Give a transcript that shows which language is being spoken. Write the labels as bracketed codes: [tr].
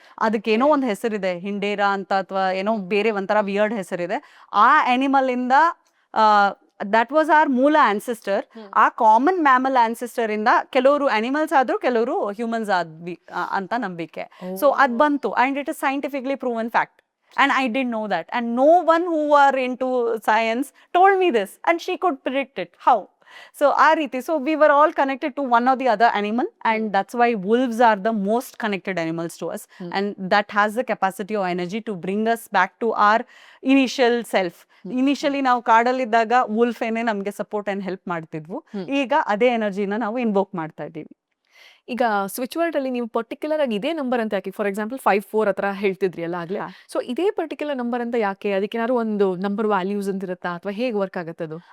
[kn] ಅದಕ್ಕೇನೋ ಒಂದು ಹೆಸರಿದೆ, ಹಿಂಡೇರಾ ಅಂತ ಅಥವಾ ಏನೋ ಬೇರೆ ಒಂಥರ ವಿಯರ್ಡ್ ಹೆಸರಿದೆ. ಆ ಅನಿಮಲ್ ಇಂದ [en] that was our [kn] ಮೂಲ ಆನ್ಸಿಸ್ಟರ್. ಆ ಕಾಮನ್ ಮ್ಯಾಮಲ್ ಆನ್ಸಿಸ್ಟರ್ ಇಂದ ಕೆಲವರು ಅನಿಮಲ್ಸ್ ಆದ್ರು, ಕೆಲವರು ಹ್ಯೂಮನ್ಸ್ ಆದ್ವಿ ಅಂತ ನಂಬಿಕೆ. [en] so [kn] ಅದ್ ಬಂತು [en] And it is scientifically proven fact. And I didn't know that. And no one who are into science told me this. And she could predict it. How? So our riti. So we were all connected to one or the other animal, and that's why wolves are the most connected animals to us. And that has the capacity or energy to bring us back to our initial self. [kn] Initially ನಾವು ಕಾಡಲ್ಲಿದ್ದಾಗ wolf ಏನೇ ನಮಗೆ support and help ಮಾಡ್ತಿದ್ವು. ಈಗ ಅದೇ ಎನರ್ಜಿನ ನಾವು invoke ಮಾಡ್ತಾ ಇದ್ದೀವಿ. ಈಗ switch word ಅಲ್ಲಿ ನೀವು ಪರ್ಟಿಕ್ಯುಲರ್ ಆಗಿ ಇದೇ ನಂಬರ್ ಅಂತ ಯಾಕೆ, ಫಾರ್ ಎಕ್ಸಾಂಪಲ್ 54 ಹತ್ರ ಹೇಳ್ತಿದ್ರಿ ಅಲ್ಲ ಆಗ್ಲೇ, ಸೊ ಇದೇ ಪರ್ಟಿಕ್ಯುಲರ್ ನಂಬರ್ ಅಂತ ಯಾಕೆ? ಅದಕ್ಕೆ ಏನಾದ್ರು ಒಂದು ನಂಬರ್ ವ್ಯಾಲ್ಯೂಸ್ ಅಂತ ಇರುತ್ತಾ, ಅಥವಾ ಹೇಗೆ ವರ್ಕ್ ಆಗುತ್ತೆ ಅದು?